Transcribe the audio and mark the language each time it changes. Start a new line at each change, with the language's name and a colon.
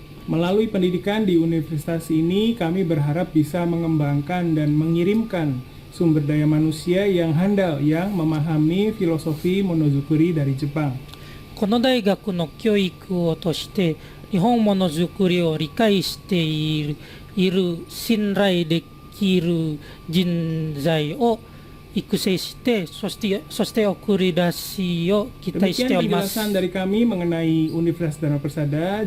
Indonesian: Melalui pendidikan di universitas ini, kami berharap bisa mengembangkan dan mengirimkan sumber daya manusia yang handal yang memahami filosofi monozukuri dari Jepang.
Japanese: この大学の教育を通して日本ものづくりを理解している信頼できる人材を育成して、そして送り出しを期待しております。
Indonesian: Demikian penjelasan dari kami mengenai Universitas Dharma Persada.